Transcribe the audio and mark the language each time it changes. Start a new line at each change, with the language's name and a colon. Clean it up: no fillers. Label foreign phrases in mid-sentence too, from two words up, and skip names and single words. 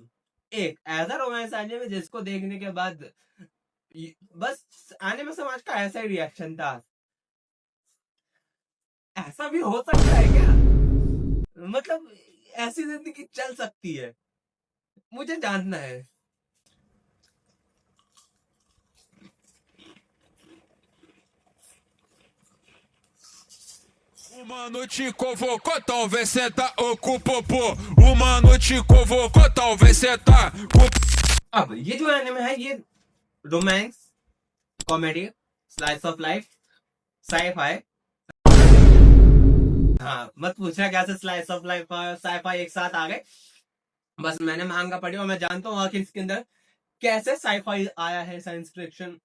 Hindi: एक ऐसा रोमांस एनिमे जिसको देखने के बाद बस एनिमे समाज का ऐसा ही रिएक्शन था। ऐसा भी हो सकता है क्या? मतलब ऐसी जिंदगी चल सकती है? मुझे जानना है।
Portuguese: O mano te convocou, talvez cê tá ocupopô. O mano te convocou, talvez cê tá com
Hindi: अब ये जो एनिमे है ये
English: romance, comedy, slice of life, sci-fi.
Hindi: हाँ, मत पूछना कैसे
English: slice of life
Hindi: और साई-फाई एक साथ आ गए। बस मैंने मांगा पढ़ी और मैं जानता हूँ आखिर इसके अंदर कैसे साई-फाई आया है,
English: science fiction.